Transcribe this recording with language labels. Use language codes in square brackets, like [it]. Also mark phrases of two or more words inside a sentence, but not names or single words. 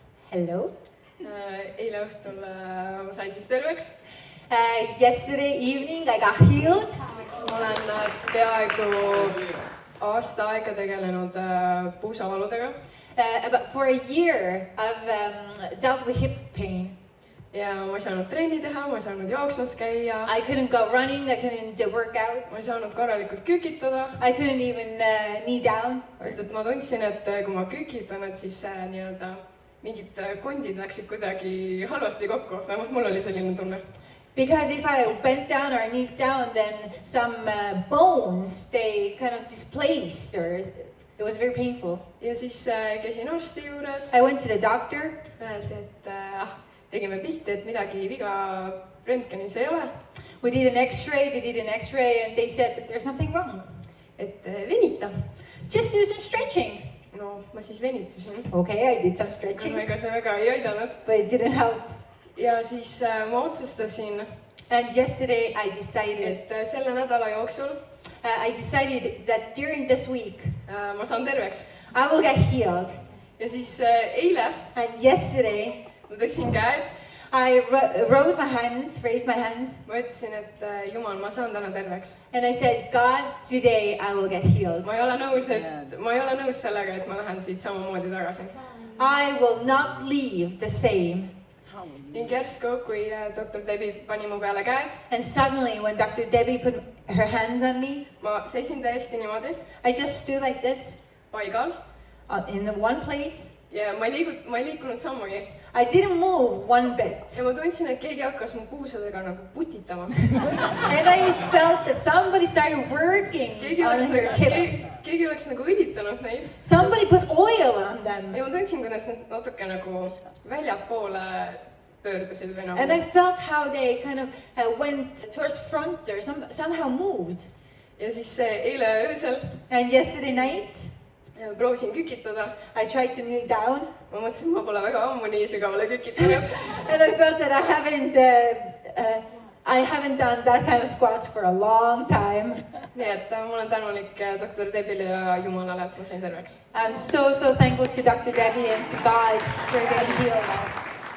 [en] Hello. [et] Eile õhtul ma sain siis terveks. [en] Yesterday evening I got healed. [et] Ma olen peaaegu aasta aega tegelenud puusavaludega. [en] But for a year I've dealt with hip pain. [et] Ja ma ei saanud trenni teha, ma ei saanud jooksmas käia. [en] I couldn't go running, I couldn't work out. [et] Ma ei saanud korralikult kükitada. [en] I couldn't even knee down. [et] Sest et ma tundsin, et kui ma kükitan, et siis nii-öelda mingid kondid läksid kuidagi halvasti kokku. Vähemalt mul oli selline tunne. [en] Because if I bent down or kneed down, then some bones, they kind of displaced or it was very painful. [et] Ja siis käisin arsti juures. [en] I went to the doctor. [et] Öeldi, et tegime pilti, et midagi viga röntgenis ei ole. [en] We did an x-ray, they did an x-ray and they said that there's nothing wrong. [et] Et venita. [en] Just do some stretching. [et] No, ma siis venitasin. [en] Okay, I did some stretching. [et] Ega see väga ei aidanud. [en] But it didn't help. [et] Ja siis ma otsustasin, [en] And yesterday I decided, [et] et selle nädala jooksul [en] I decided that during this week [et] ma saan terveks. [en] I will get healed. [et] Ja siis eile [en] And yesterday [et] ma tõstsin käed. [en] I raised my hands. [et] Ma ütlesin, et Jumal, ma saan täna terveks. [en] And I said, God, today I will get healed. [et] Ma ei ole nõus sellega, et ma lähen siit samamoodi tagasi. [en] I will not leave the same. [et] Ning järsku, kui doktor Debbie pani mu peale käed. [en] And suddenly when Dr. Debbie put her hands on me, [et] Ma seisin täiesti niimoodi. [en] I just stood like this [et] Paigal. [en] in the one place. [et] Ja ma ei liikunud sammugi. [en] I didn't move one bit. [et] Ja ma tundsin, et keegi hakkas mu puusadega nagu putitama. [en] And I felt that somebody started working on her hips. [et] Keegi oleks nagu õlitanud neid. [en] Somebody put oil on them. [et] Ja ma tundsin, kuidas need natuke nagu väljapoole pöördusid või nagu. [en] And I felt how they kind of went towards front or somehow moved. [et] Ja siis eile öösel [en] And yesterday night, [et] proovisin kükitada. [en] I tried to kneel down. [et] Ma mõtlesin, ma pole väga ammu nii sügavale kükitanud. [en] And I felt that I haven't done that kind of squats for a long time. [et] Nii et ma olen tänulik doktor Debbile ja Jumalale, et ma sain terveks. [en] I'm so thankful to Dr. Debbie and to God for getting healed.